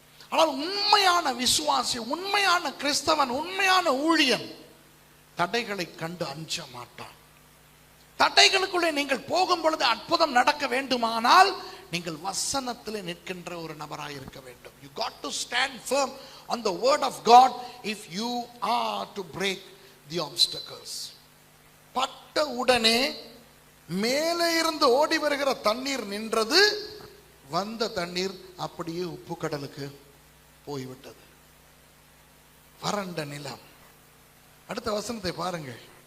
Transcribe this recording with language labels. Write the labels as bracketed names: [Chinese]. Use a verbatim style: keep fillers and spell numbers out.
[Tamil] ஆனால் உண்மையான விசுவாசி, உண்மையான கிறிஸ்தவன், உண்மையான ஊழியன் தடைகளை கண்டு அஞ்ச மாட்டான். தடைகளுக்குள்ளே நீங்கள் போகும் பொழுது அற்புதம் நடக்க வேண்டுமானால் நீங்கள் வசனத்திலே நிற்கின்ற ஒரு நபராக இருக்க வேண்டும். [English] You got to stand firm on the word of God if you are to break the obstacles. [Tamil] பட்ட உடனே மேலே இருந்து ஓடி வருகிற தண்ணீர் நின்றது, வந்த தண்ணீர் அப்படியே உப்பு கடலுக்கு போய்விட்டது. வறண்ட நிலம். அடுத்த வசனத்தை பாருங்கள்.